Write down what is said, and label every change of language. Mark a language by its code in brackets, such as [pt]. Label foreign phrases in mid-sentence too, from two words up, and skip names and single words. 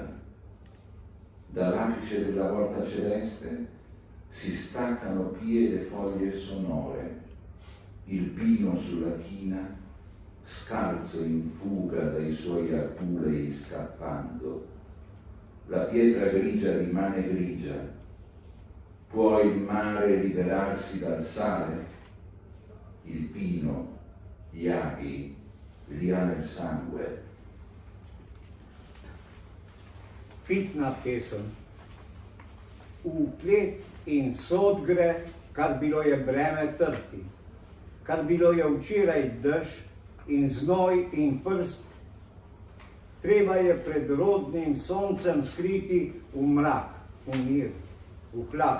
[it] Dall'apice della volta celeste si staccano pie le foglie sonore, il pino sulla china, scalzo in fuga dai suoi aculei scappando. La pietra grigia rimane grigia. Può il mare liberarsi dal sale? Il pino, gli aghi, li ha nel sangue. [sl] Fitna pesem. V klet in sod gre, kar bilo je breme trti, kar bilo je včeraj dež in znoj in prst. Treba je pred rodnim soncem skriti v mrak, v mir, v hlad.